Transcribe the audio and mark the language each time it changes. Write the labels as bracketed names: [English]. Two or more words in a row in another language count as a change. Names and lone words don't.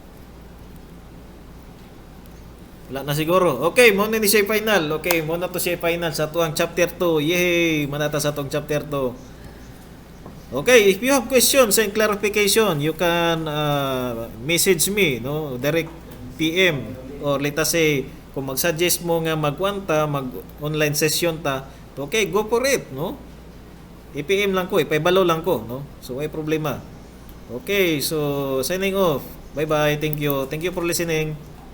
[Hiligaynon] Wala na siguro. Okay, mo na ni siya final. Okay, mo na to siya final sa tuang chapter 2. Yay! Manata sa tuang chapter 2. [English] Okay, if you have questions and clarification, you can message me, no? Direct PM, or let us say [Hiligaynon] kung mag-suggest mo nga mag-online session ta, [English] okay, go for it, no? [Hiligaynon] I-PM lang ko, ipaibalo lang ko, no? So, ay problema. [English] Okay, so signing off. Bye-bye. Thank you. Thank you for listening.